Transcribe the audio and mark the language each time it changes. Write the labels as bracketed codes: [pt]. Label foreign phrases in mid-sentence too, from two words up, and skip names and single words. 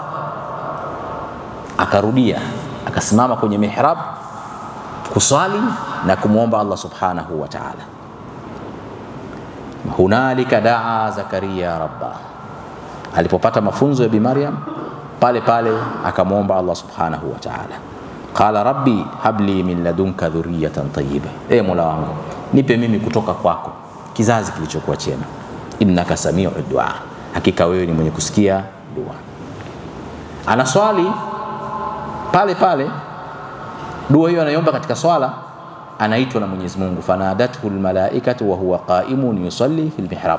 [sw] Akarudia akasimama kwenye mihrab kusali na kumuomba Allah [ar] سبحانه وتعالى. هنالك دعا زكريا ربه, [sw] alipopata mafunzo ya Bi Maryam pale akamuomba Allah [ar] سبحانه وتعالى. قال رب هب لي من لدنك ذرية طيبة, [sw] Mola wangu nipe mimi kutoka kwako kizazi kilichokuwa chema. [ar] إنك سميع الدعاء, [sw] hakika wewe ni mwenye kusikia dua. Anaswali pale dua hiyo anaiomba katika swala, anaitwa na Mwenyezi Mungu, [ar] فنادته الملائكة وهو قائم يصلي في المحراب.